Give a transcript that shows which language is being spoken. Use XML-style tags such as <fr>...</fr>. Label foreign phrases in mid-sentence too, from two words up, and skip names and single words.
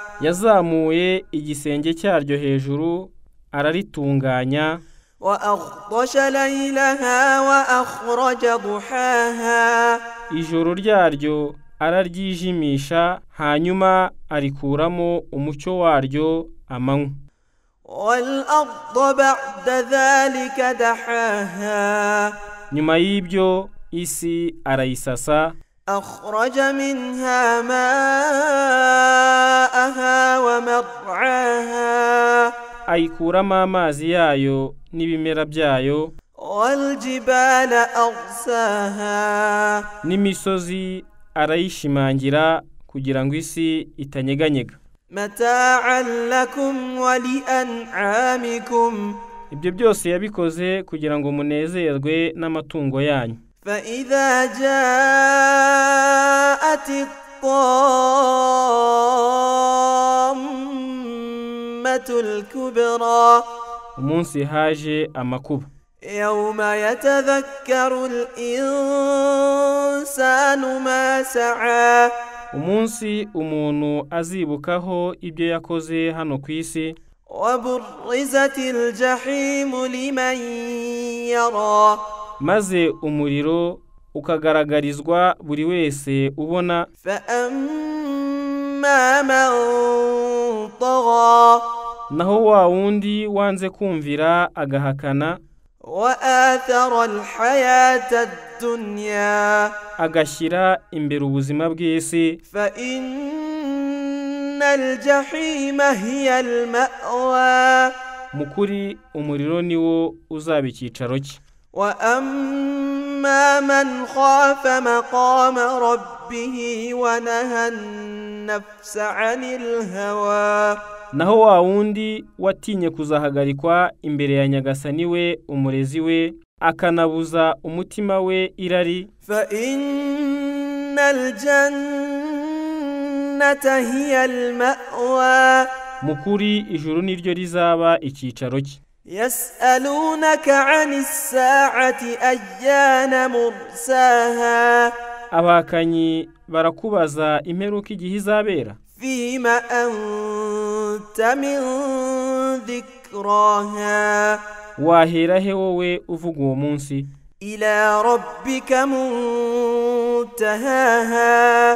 <rw>Yazamuye igisenge cyaryo hejuru araritunganya.</rw> <ar>وأغطش ليلها وأخرج ضحاها.</ar> <rw>Ijoro ryaryo araryijimisha hanyuma arikuramo umucyo waryo amanywa.</rw> <ar>والأرض بعد ذلك دحاها</ar> <rw>nyuma y'ibyo isi arayisasa</rw> <ar>أخرج منها ماءها ومرعاها</ar> <rw>ayikuramo amazi yayo n'ibimera byayo</rw> <ar>والجبال أرساها</ar> <rw>n'imisozi arayishimangira kugira ngo isi itanyeganyega</rw> <ar>متاعا لكم ولأنعامكم</ar> <rw>ibyo byose yabikoze kugira ngo munezerwe n'amatungo yanyu</rw> <ar>فإذا جاءت الطامة الكبرى</ar> <rw>umunsi haje amakuba</rw> <ar>يوم يتذكر الإنسان ما سعى</ar> <rw>umunsi umuntu azibukaho ibyo yakoze hano ku isi</rw> <ar>وبرزت الجحيم لمن يرى</ar> <rw>maze umuriro ukagaragarizwa buri wese ubona</rw> <ar>فأما من طغى</ar> <rw>naho wa wundi wanze kumvira agahakana</rw> <ar>وآثر الحياة الدنيا</ar> <rw>agashyira imbere ubuzima bw'isi</rw> <ar>فإن الجحيم هي المأوى</ar> <rw>mukuri umuriro niwo uzaba icyicaro cye</rw> <ar>وأما من خاف مقام ربه ونهى النفس عن الهوى</ar> <rw>naho wa wundi watinye kuzahagarikwa imbere ya nyagasani we umurezi we akanabuza umutima we irari</rw> <ar>فإن الجنة هي المأوى</ar> <rw>mukuri ijuru niryo rizaba icyicaro cye</rw> <ar>يسألونك عن الساعة أيان مرساها</ar> <rw>abakanyi barakubaza imperuka igihe izabera</rw> <ar>فيما أنت من ذكراها</ar> <rw>wahera he wowe uvuga uwo munsi</rw> <ar>إلى ربك منتهاها</ar>